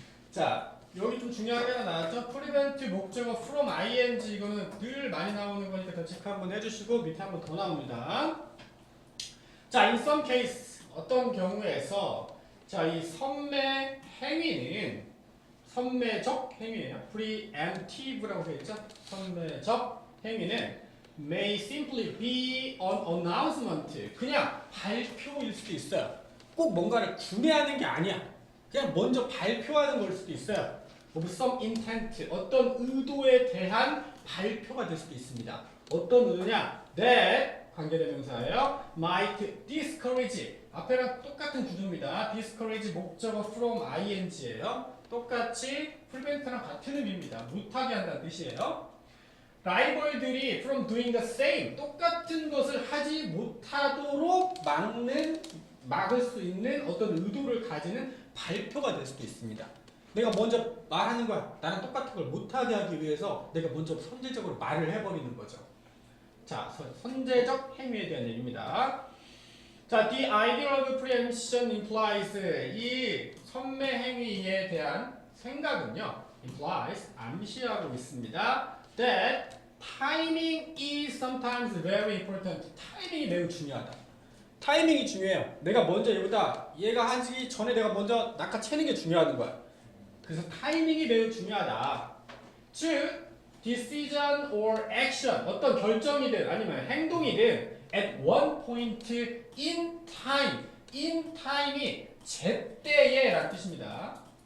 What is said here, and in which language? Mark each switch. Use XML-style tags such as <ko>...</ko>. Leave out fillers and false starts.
<ko>자, 여기 좀 중요한 게 하나 나왔죠? prevent 목적어 from ing 이거는 늘 많이 나오는 거니까 더 체크 한번 해주시고 밑에 한번 더 나옵니다. 자,</ko> <en>in some case</en> <ko>어떤 경우에서 자, 이 선매 행위는 선매적 행위예요. preemptive라고 되어 있죠? 선매적 행위는</ko> <en>may simply be an announcement.</en> <ko>그냥 발표일 수도 있어요. 꼭 뭔가를 구매하는 게 아니야. 그냥 먼저 발표하는 걸 수도 있어요.</ko> <en>of some intent.</en> <ko>어떤 의도에 대한 발표가 될 수도 있습니다. 어떤 의도냐? that 관계대명사예요.</ko> <en>might discourage.</en> <ko>앞에랑 똑같은 구조입니다. discourage 목적어 from ing예요. 똑같이 prevent랑 같은 의미입니다. 못하게 한다는 뜻이에요. 라이벌들이</ko> <en>from doing the same</en> <ko>똑같은 것을 하지 못하도록 막을 수 있는 어떤 의도를 가지는 발표가 될 수도 있습니다. 내가 먼저 말하는 거야. 나랑 똑같은 걸 못하게 하기 위해서 내가 먼저 선제적으로 말을 해버리는 거죠. 자, 선제적 행위에 대한 얘기입니다. 자,</ko> <en>the idea of preemption implies</en> <ko>이 선매 행위에 대한 생각은요, implies 암시하고 있습니다.</ko> <en>that timing is sometimes very important.</en> <ko>타이밍이 매우 중요하다. 타이밍이 중요해요. 내가 먼저 얘가 하기 전에 내가 먼저 낚아채는 게 중요한 거야. 그래서 타이밍이 매우 중요하다. 즉,</ko> <en>decision or action</en> <ko>어떤 결정이든 아니면 행동이든</ko> <en>at one point in time</en> <ko>이 제때에 라는 뜻입니다.</ko>